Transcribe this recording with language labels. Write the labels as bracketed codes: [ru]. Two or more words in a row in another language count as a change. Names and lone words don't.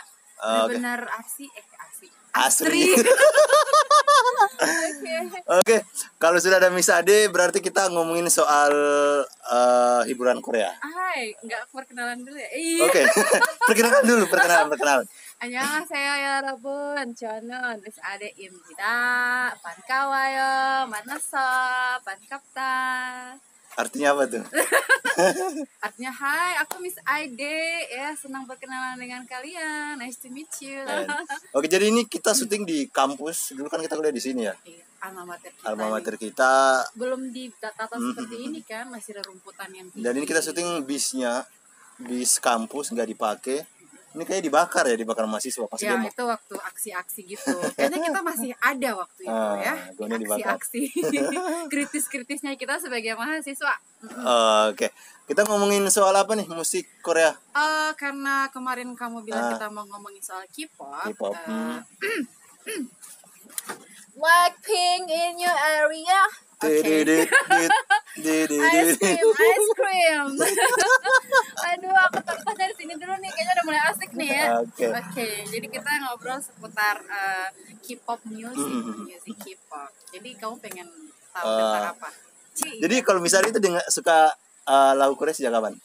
[id] Benar-benar asri. Oke, kalau sudah ada Miss Ade, berarti kita ngomongin soal hiburan Korea. Hai, nggak perkenalan dulu ya? Oke, perkenalan. [ko] 안녕하세요 여러분, 저는 Miss Ade입니다. 반가워요. 만나서 반갑다. [id] Artinya apa tuh? Artinya hai, aku Miss Ade ya, senang berkenalan dengan kalian. [en] Nice to meet you. [id] Oke, jadi ini kita syuting di kampus. Dulu kan kita kuliah di sini ya. Iya, alma mater kita. Belum ditata seperti ini kan, masih ada rumputan yang tinggi. Dan ini kita syuting bis kampus nggak dipakai. Ini kayak dibakar mahasiswa pas ya, demo. itu waktu aksi-aksi gitu. Kayaknya kita masih ada waktu itu ya. Aksi-aksi kritis-kritisnya kita sebagai mahasiswa. Oke. Kita ngomongin soal apa nih, musik Korea? Karena kemarin kamu bilang kita mau ngomongin soal K-pop. [en] Blackpink in your area. Ice cream. [id] Aduh, aku terus dari sini dulu nih, kayaknya udah mulai asik nih ya. Oke. Jadi kita ngobrol seputar K-pop music K-pop. Jadi kamu pengen tahu tentang apa? Jadi kalau misalnya itu suka lagu Korea sejak kapan?